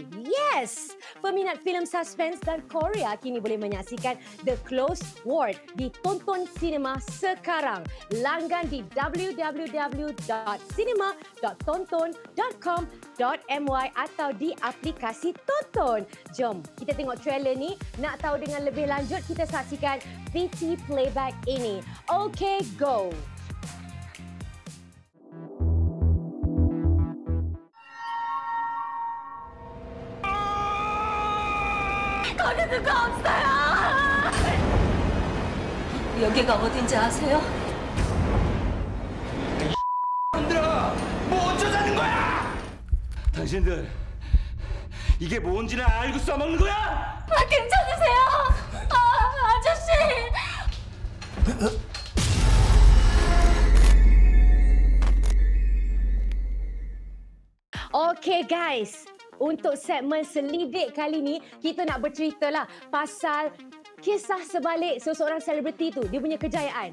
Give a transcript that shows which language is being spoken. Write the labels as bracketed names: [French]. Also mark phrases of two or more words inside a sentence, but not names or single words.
[Malay] Yes, peminat filem suspense dan Korea kini boleh menyaksikan The Close Ward di Tonton Cinema sekarang. Langgan di www.cinema.tonton.com.my atau di aplikasi Tonton. Jom kita tengok trailer ni. Nak tahu dengan lebih lanjut, kita saksikan VT playback ini. [English] Okay, go. [Korean] 거기서 없어요. 여기가 어딘지 아세요? 얘들아, 뭐 어쩌자는 거야? 당신들 이게 뭔지는 알고 써먹는 거야? 괜찮으세요? 아저씨. [English] Okay guys, [Malay] Untuk segmen Selidik kali ni, kita nak bercerita lah pasal kisah sebalik seseorang selebriti tu, dia punya kejayaan.